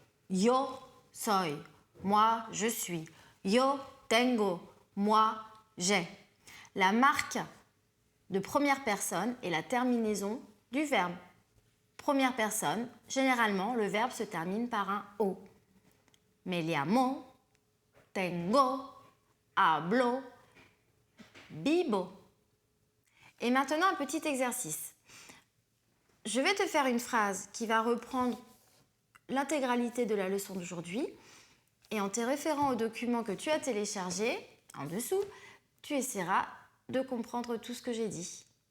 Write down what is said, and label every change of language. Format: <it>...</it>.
<es>Yo soy,</es> <fr>moi je suis.</fr> <es>Yo tengo,</es> <fr>moi j'ai. La marque de première personne est la terminaison du verbe. Première personne, généralement, le verbe se termine par un O.</fr> <es>Me llamo, tengo, hablo, vivo.</es> <fr>Et maintenant, un petit exercice. Je vais te faire une phrase qui va reprendre l'intégralité de la leçon d'aujourd'hui. Et en te référant au document que tu as téléchargé, en dessous, tu essaieras de comprendre tout ce que j'ai dit.</fr>